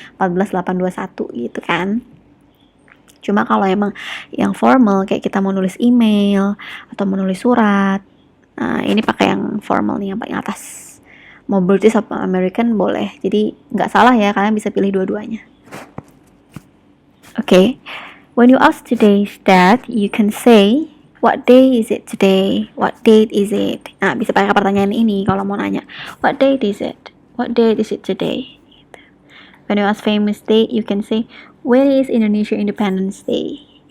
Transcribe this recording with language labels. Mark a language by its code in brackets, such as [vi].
[id] 14/8/21 gitu kan. Cuma kalau emang yang formal kayak kita mau nulis email atau mau nulis surat, nah ini pakai yang formal nih, yang paling atas. Mau British atau American boleh. Jadi nggak salah ya, kalian bisa pilih dua-duanya. [en] Okay. When you ask today's date, you can say, what day is it today? What date is it? [id] Nah, bisa pakai pertanyaan ini kalau mau nanya. [en] What date is it? What date is it today? When you ask famous date, you can say, when is Indonesia Independence Day?